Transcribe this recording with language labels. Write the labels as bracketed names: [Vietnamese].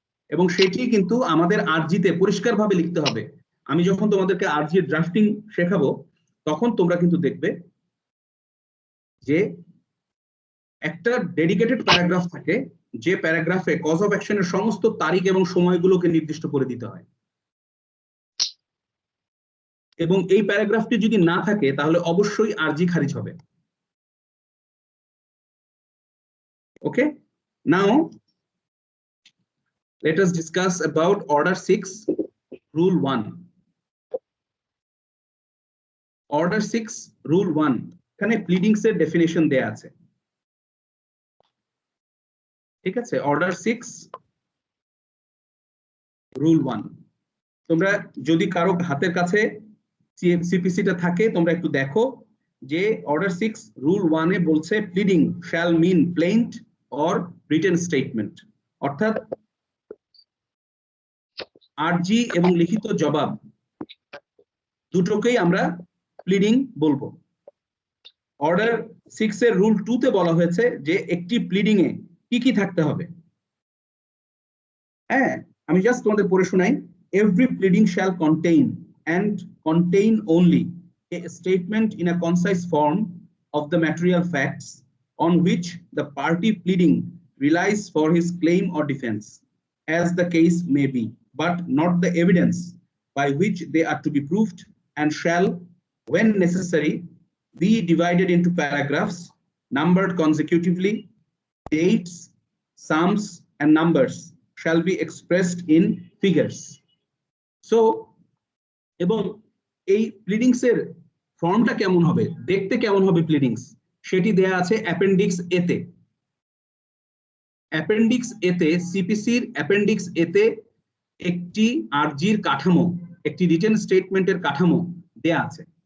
[Bangla] এবং সেটি কিন্তু আমাদের আরজিতে পরিষ্কারভাবে লিখতে হবে। আমি যখন তোমাদেরকে আরজির ড্রাফটিং শেখাবো তখন তোমরা কিন্তু দেখবে যে একটা ডেডিকেটেড প্যারাগ্রাফ থাকে, যে প্যারাগ্রাফে কজ অফ অ্যাকশনের সমস্ত তারিখ এবং সময়গুলোকে নির্দিষ্ট করে দিতে হয়। এবং এই প্যারাগ্রাফটি যদি না থাকে তাহলে অবশ্যই আরজি খারিজ হবে। [English] Okay, now let us discuss about order 6 rule 1. [Bangla] order 6 rule 1 এখানে প্লিডিংস এর ডেফিনিশন দেয়া আছে। ঠিক আছে, order 6 rule 1 তোমরা যদি কারো হাতের কাছে সিপিসিটা থাকে তোমরা একটু দেখো যে order 6 rule 1 এ বলছে pleading [English] shall mean plaint or written statement, [Bangla] অর্থাৎ আরজি এবং লিখিত জবাব দুটোকেই আমরা প্লিডিং বলবো। অর্ডার 6 এর রুল 2 তে বলা হয়েছে যে একটি প্লিডিং এ কি কি থাকতে হবে। হ্যাঁ, আমি জাস্ট তোমাদের পড়ে শোনাই। [English] Every pleading shall contain and contain only a statement in a concise form of the material facts on which the party pleading relies for his claim or defense, as the case may be, but not the evidence by which they are to be proved, and shall, when necessary, be divided into paragraphs numbered consecutively. Dates, sums, and numbers shall be expressed in figures. [Bangla] So, এবং এই pleadings এর ফর্মটা কেমন হবে, দেখতে কেমন হবে pleadings, সেটি দেয়া আছে অ্যাপেন্ডিক্স এ তে। অ্যাপেন্ডিক্স এ তে, সিপিসির অ্যাপেন্ডিক্স এ তে একটি আরজির কাঠামো, একটি রিটেন স্টেটমেন্টের কাঠামো দেয়া আছে।